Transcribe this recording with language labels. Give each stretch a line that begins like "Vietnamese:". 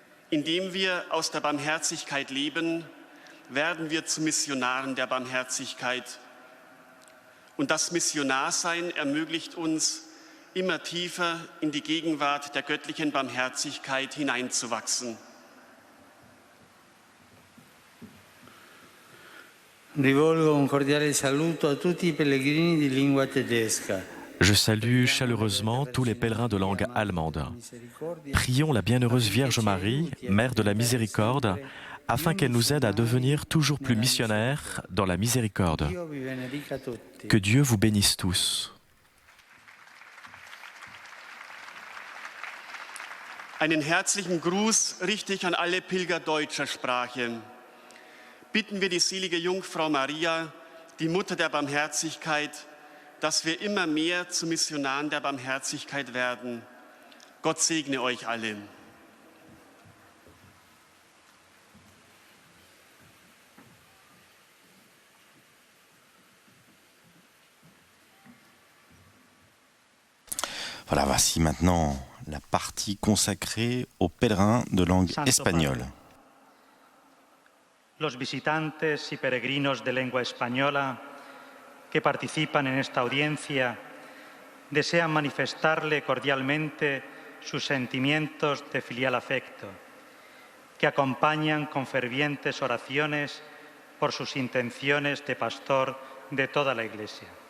German: Indem wir aus der Barmherzigkeit leben, werden wir zu Missionaren der Barmherzigkeit. Und das Missionarsein ermöglicht uns, immer tiefer in die Gegenwart der göttlichen Barmherzigkeit hineinzuwachsen.
Italian: Rivolgo un cordiale saluto a tutti I pellegrini di lingua tedesca.
French: Je salue chaleureusement tous les pèlerins de langue allemande. Prions la bienheureuse Vierge Marie, Mère de la Miséricorde, afin qu'elle nous aide à devenir toujours plus missionnaires dans la miséricorde. Que Dieu vous bénisse tous.
German: Einen herzlichen Gruß richte ich an alle Pilger deutscher Sprache. Bitten wir die selige Jungfrau Maria, die Mutter der Barmherzigkeit, dass wir immer mehr zu Missionaren der Barmherzigkeit werden. Gott segne euch alle.
French: Voilà, voici maintenant la partie consacrée aux pèlerins de langue espagnole.
Spanish: Los visitantes y peregrinos de lengua española que participan en esta audiencia desean manifestarle cordialmente sus sentimientos de filial afecto, que acompañan con fervientes oraciones por sus intenciones de pastor de toda la Iglesia.